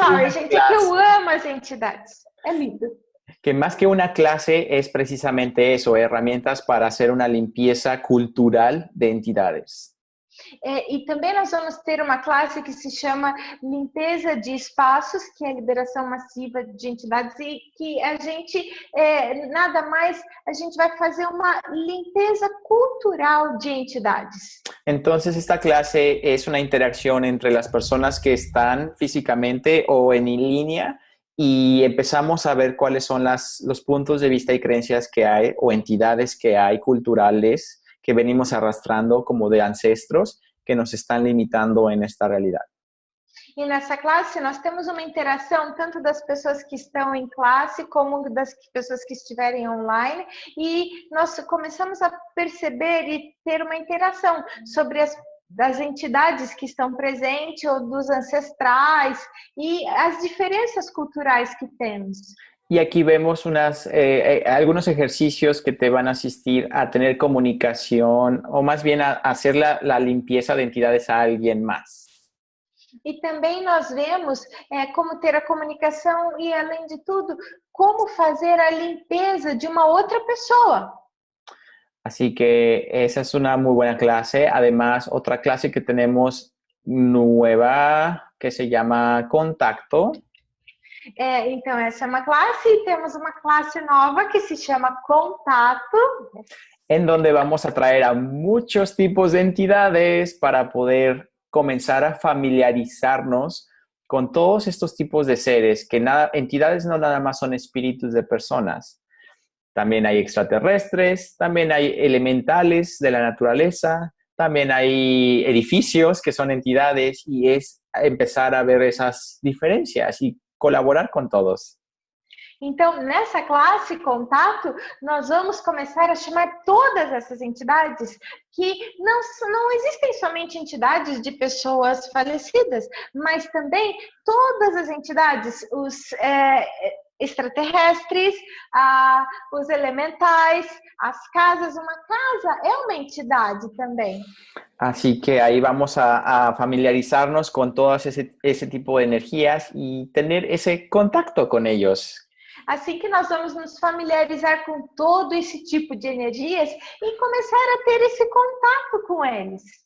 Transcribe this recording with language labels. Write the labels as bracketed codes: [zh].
[pt] Gente, que eu amo as entidades. É lindo. [es] Que más que una clase es precisamente eso, herramientas para hacer una limpieza cultural de entidades. [pt] E também nós vamos ter uma classe que se chama limpeza de espaços, que é a liberação massiva de entidades e que a gente, nada mais, a gente vai fazer uma limpeza cultural de entidades. [es] Entonces, esta clase es una interacción entre las personas que están físicamente o en línea y empezamos a ver cuáles son los puntos de vista y creencias que hay o entidades que hay culturales que venimos arrastrando como de ancestros que nos están limitando en esta realidad. [pt] E nessa classe nós temos uma interação tanto das pessoas que estão em classe como das pessoas que estiverem online e nós começamos a perceber e ter uma interação sobre das entidades que estão presentes ou dos ancestrais y as [es] diferencias culturales que tenemos. Y aquí vemos algunos ejercicios que te van a asistir a tener comunicación o más bien a hacer la limpieza de entidades a alguien más. [pt] E também nós vemos como ter a comunicação e, além de tudo, como fazer a limpeza de uma outra pessoa. [es] Así que esa es una muy buena clase. Además, otra clase que tenemos nueva que se llama Contacto. [pt] Então, essa é uma classe e temos uma classe nova que se chama Contato. [es] En donde vamos a traer a muchos tipos de entidades para poder comenzar a familiarizarnos con todos estos tipos de seres, que entidades no nada más son espíritus de personas. También hay extraterrestres, también hay elementales de la naturaleza, también hay edificios que son entidades y es empezar a ver esas diferencias y colaborar con todos. [pt] Então, nessa classe Contato, nós vamos começar a chamar todas essas entidades que não existem somente entidades de pessoas falecidas, mas também todas as entidades, os extraterrestres, os elementais, as casas. Uma casa é uma entidade também. [es] Así que ahí vamos a familiarizarnos con todas ese tipo de energías y tener ese contacto con ellos. [pt] Assim que nós vamos nos familiarizar com todo esse tipo de energias e começar a ter esse contato com eles.